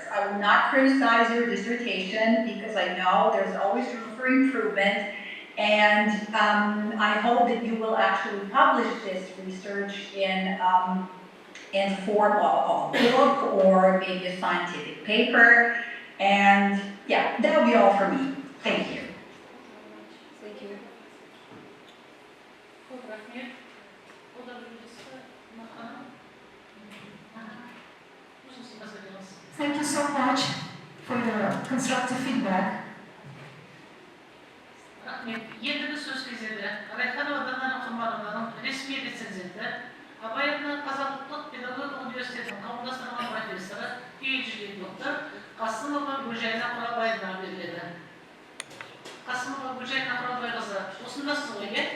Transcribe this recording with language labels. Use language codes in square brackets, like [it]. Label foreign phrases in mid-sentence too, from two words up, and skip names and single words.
[en] I will not criticize your dissertation because I know there's always room for improvement, and I hope that you will actually publish this research in form of a book or maybe a scientific paper, and yeah, that'll be all for me. Thank you. Thank you. Thank you so much for your constructive feedback. [kk] Енді біз сөз кезеді Райханова Данара Құрмановнаның ресми рецензенті, Абай атындағы Қазақ ұлттық педагогика университетінің қауымдастырылған профессоры, PhD доктор Қасымова Гүлжайна Құралбайына беріледі. Қасымова Гүлжайна Құралбайқызы, осындасыз ғой, иә?